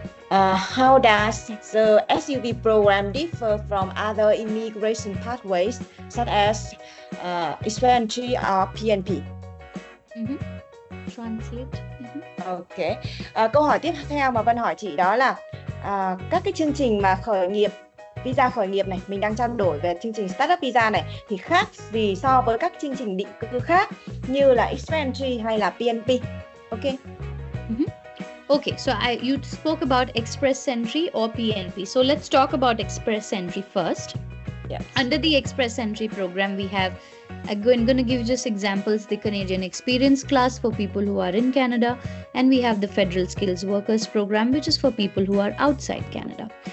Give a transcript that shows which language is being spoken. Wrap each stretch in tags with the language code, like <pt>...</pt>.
<en>How does the SUV program differ from other immigration pathways such as Express Entry or PNP? Translate. Ok.</en> <vi>Câu hỏi tiếp theo mà Vân hỏi chị đó là các cái chương trình mà khởi nghiệp, visa khởi nghiệp này, mình đang trao đổi về chương trình Startup Visa này, thì khác gì so với các chương trình định cư khác như là Express Entry hay là PNP?</vi> <en>Ok. Okay, so you spoke about Express Entry or PNP. So let's talk about Express Entry first. Yes. Under the Express Entry program, we have, I'm going to give just examples, the Canadian Experience Class for people who are in Canada, and we have the Federal Skills Workers Program, which is for people who are outside Canada.</en>